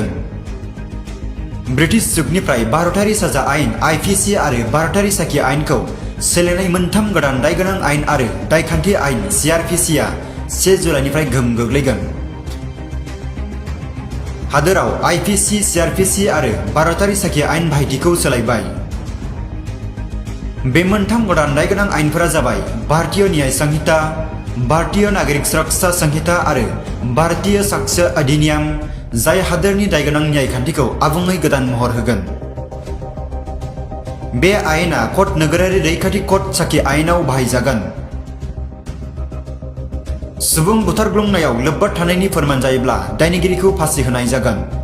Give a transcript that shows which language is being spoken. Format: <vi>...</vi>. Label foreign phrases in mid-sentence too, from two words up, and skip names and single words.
<brx>ब्रिटिश जुगनिफ्राय भारतारि साजा आयेन IPC आरो भारतारि साखी आयेनखौ सोलायनाय मोनथाम गोदान दायगोनां आयेन आरो दायखान्थि आयेन CRPCआ 1 जुलाइनिफ्राय गोहोम गोग्लैगोन। हादोराव IPC, CRPC आरो भारतारि साखी आयेन बाहायथिखौ सोलायबाय। बे मोनथाम गोदान दायगोनां आयेनफोरा जाबाय भारतीय न्याय संहिता, भारतीय नागरिक सुरक्षा संहिता आरो भारतीय साक्ष्य अधिनियम, जाय हादोरनि दायगोनां न्याय खान्थिखौ आबुङै गोदान महर होगोन। बे आयेना क'ड नोगोरारि रैखाथि क'ड साखी आयेनाव बाहायजागोन। सुबुं बुथारग्लुंनायाव लोब्बा थानायनि फोरमान जायोब्ला दायनिगिरिखौ फासि होनाय जागोन।</brx>